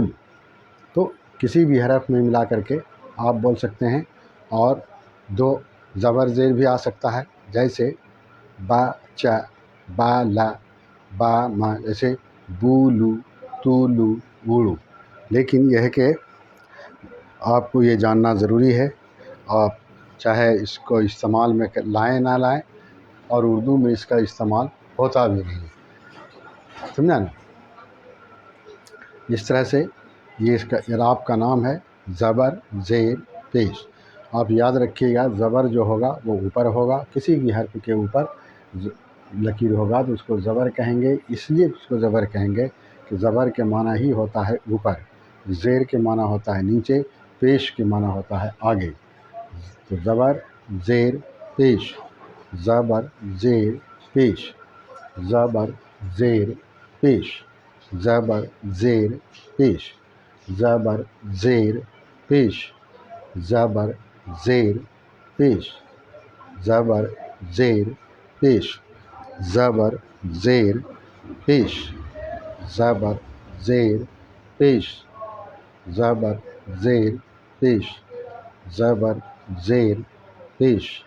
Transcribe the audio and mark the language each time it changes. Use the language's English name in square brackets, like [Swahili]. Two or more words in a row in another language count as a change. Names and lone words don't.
[Urdu] تو کسی بھی حرف میں ملا کر کے آپ بول سکتے ہیں، اور دو زبر زیر بھی آ سکتا ہے، جیسے با چا، با لا، با ما، جیسے بو لو، تو لو، وڑو۔ لیکن یہ ہے کہ آپ کو یہ جاننا ضروری ہے، آپ چاہے اس کو استعمال میں لائیں نہ لائیں، اور اردو میں اس کا استعمال ہوتا بھی نہیں، سمجھا نا؟ اس طرح سے یہ اس کا اعراب کا نام ہے زبر زیر پیش۔ آپ یاد رکھیے گا، زبر جو ہوگا وہ اوپر ہوگا، کسی بھی حرف کے اوپر لکیر ہوگا تو اس کو زبر کہیں گے۔ اس لیے اس کو زبر کہیں گے کہ زبر کے معنی ہی ہوتا ہے اوپر، زیر کے معنی ہوتا ہے نیچے، پیش کے معنی ہوتا ہے آگے۔ تو زبر زیر پیش، زبر زیر پیش، زبر زیر پیش، زبر زیر پیش، زبر زیر پیش، زبر زیر پیش، زبر زیر پیش، زبر زیر پیش، زبر زیر پیش، زبر زیر پیش، زبر زیر پیش،